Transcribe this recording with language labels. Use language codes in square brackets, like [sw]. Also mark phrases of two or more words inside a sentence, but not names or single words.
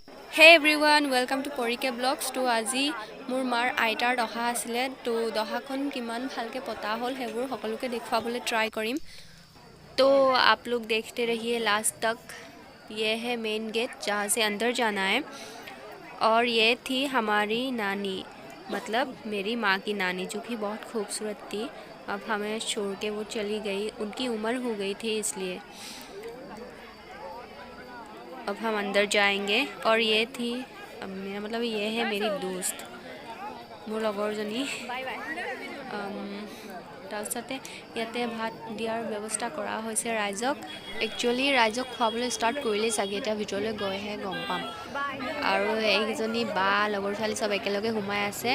[en] Hey everyone welcome to Parike Blogs. [as] তো আজি মোৰ মাৰ আইতাৰ দহা আছিলে, তো দহাখন কিমান ভালকৈ পতা হ'ল সেইবোৰ সকলোকে দেখুৱাবলৈ ট্ৰাই কৰিম। [hi] तो आप लोग देखते रहिए लास्ट तक। ये है मेन गेट जहाँ से अंदर जाना है, और ये थी हमारी नानी, मतलब मेरी माँ की नानी, जो कि बहुत खूबसूरत थी। अब हमें छोड़ के वो चली गई, उनकी उम्र हो गई थी इसलिए। अब हम अंदर जाएंगे। और ये थी मेरा मतलब ये है मेरी दोस्त, [as] মোৰ লগৰজনী। তাৰপিছতে ইয়াতে ভাত দিয়াৰ ব্যৱস্থা কৰা হৈছে ৰাইজক। একচুৱেলি ৰাইজক খুৱাবলৈ ষ্টাৰ্ট কৰিলেই চাগে, এতিয়া ভিতৰলৈ গৈহে গম পাম। আৰু এইকেইজনী বা লগৰ ছোৱালী চব একেলগে সোমাই আছে।